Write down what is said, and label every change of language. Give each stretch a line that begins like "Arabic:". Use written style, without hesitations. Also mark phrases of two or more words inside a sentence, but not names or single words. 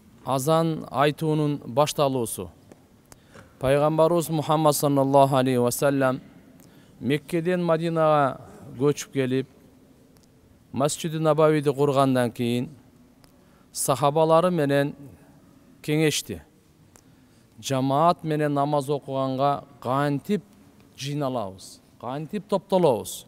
Kyrgyz: азан айтуунун башталуусу. Пайгамбарыбыз Мухаммад
Arabic: صلى الله عليه وسلم
Kyrgyz: Меккеден Мадинага көчүп келип, Масжиди Набавиди кургандан кийин сахабалары менен кеңешти. Жамаат менен намаз окуганга кантип жыйналабыз, кантип топтолобуз.